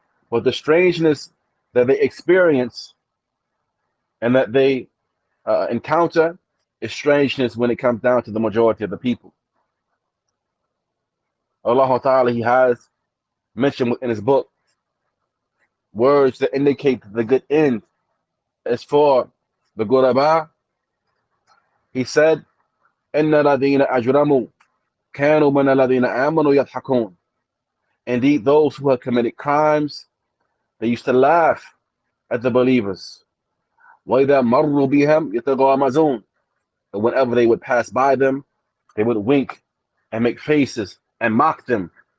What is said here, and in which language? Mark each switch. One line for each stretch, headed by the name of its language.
English: But the strangeness that they experience and that they encounter is strangeness when it comes down to the majority of the people. Allah Ta'ala, He has mentioned in His book words that indicate the good end is for the ghuraba. He said,
Arabic: إِنَّ الَّذِينَ أَجْرَمُوا كَانُوا مِنَ الَّذِينَ آمَنُوا يَضْحَكُونَ.
English: Indeed, those who have committed crimes, they used to laugh at the believers.
Arabic: وَإِذَا مَرُّوا بِهِمْ يَتَغَامَزُونَ.
English: And whenever they would pass by them, they would wink and make faces and mock them.